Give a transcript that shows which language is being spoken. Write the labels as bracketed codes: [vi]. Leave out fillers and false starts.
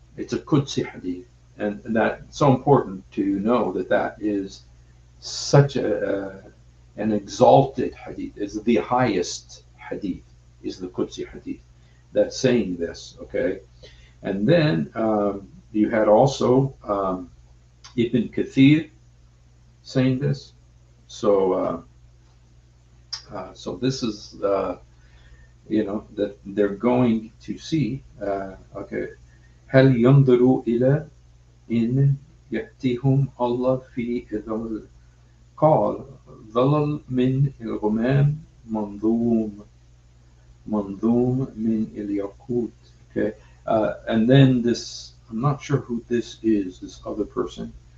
[en] It's a Qudsi hadith. And that's so important to know that is such an exalted hadith. It's the highest hadith, is the Qudsi hadith that's saying this, okay? And then you had also Ibn Kathir saying this. So this is, you know, that they're going to see, okay, [ar] هل ينظروا إلى إن يأتيهم الله في ظلل قال ظلل من الغمام منظوم من الياقوت. [en] Okay, and then this, I'm not sure who this is, this other person.